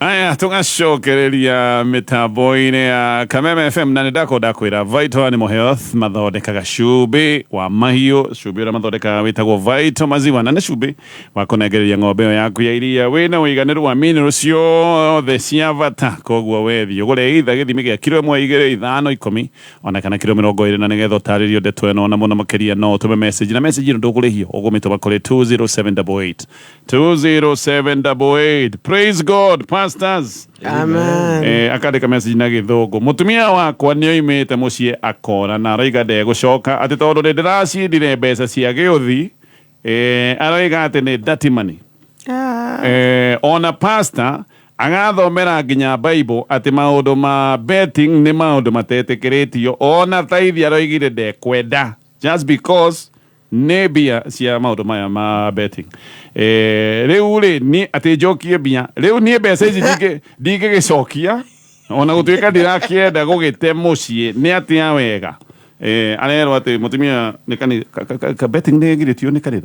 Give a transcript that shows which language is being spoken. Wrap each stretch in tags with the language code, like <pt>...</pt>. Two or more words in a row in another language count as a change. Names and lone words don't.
<ki>Aya tugacokereria mitambo-ini ya Kameme FM na nindako ndakwira Vital Animal Health mathondekaga cumbĩ wa mahiũ, cumbĩ ũrĩa mathondekaga wĩtagwo Vital maziwa, na nĩ cumbĩ wa kũnengereria ng'ombe ĩyo yaku ya iria wĩna ũiganĩru wa mineral ciothe cia bata. Koguo wethi ũgũre either gĩthimi gĩa kilo 1, 2, 5, 10 ona kana kilo 20, na nĩgetha ũtarĩrio ndeto ĩno na mũno makĩria no ũtũme message, na message ĩno ndũkũrĩhio, ũgũmĩtũma kũrĩ 20788 20788.</ki> <en>Praise God, pastors. Amen.</en> <ki>Akandika message na gĩthũngũ. Mũtumia wakwa nĩoimĩte mũciĩ akora na araiga ndegũcoka atĩ tondũ nĩndĩraciendire mbeca cia gĩũthi. Araiga atĩ nĩ</ki> <en>dirty money.</en> <ki>Ona pastor agathomera nginya Bible atĩ maũndũ ma betting nĩ maũndũ matetĩkĩrĩtio. Ona taithi aroigire ndekwenda</ki> <en>just because</en> <ki>nĩ mbia cia maũndũ maya ma betting. Rĩu rĩ ni atĩ njokie mbia rĩu niĩ mbeca ici ndingĩgĩcokia ona gũtuĩka ndĩrakĩenda gũgĩte mũciĩ nĩ atĩa wega. Arerwo atĩ mũtumia nĩ betting nĩ ĩgirĩtio nĩ kanitha.</ki>